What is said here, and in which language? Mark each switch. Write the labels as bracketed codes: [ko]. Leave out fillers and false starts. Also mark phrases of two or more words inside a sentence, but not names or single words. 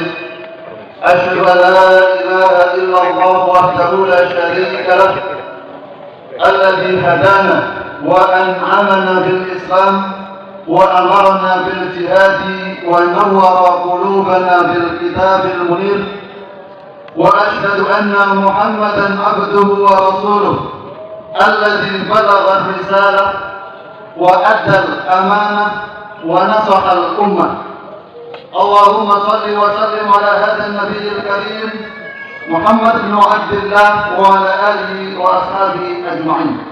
[ar] أشهد أن لا إله إلا الله وحده لا شريك له، الذي هدانا وأنعمنا بالإسلام وأمرنا بالجهاد ونور قلوبنا بالكتاب المنير. وأشهد أن محمدا عبده ورسوله الذي بلغ الرسالة وأدى الأمانة ونصح الأمة. اللهم صل وسلم على هذا النبي الكريم محمد بن عبد الله وعلى آله وأصحابه أجمعين.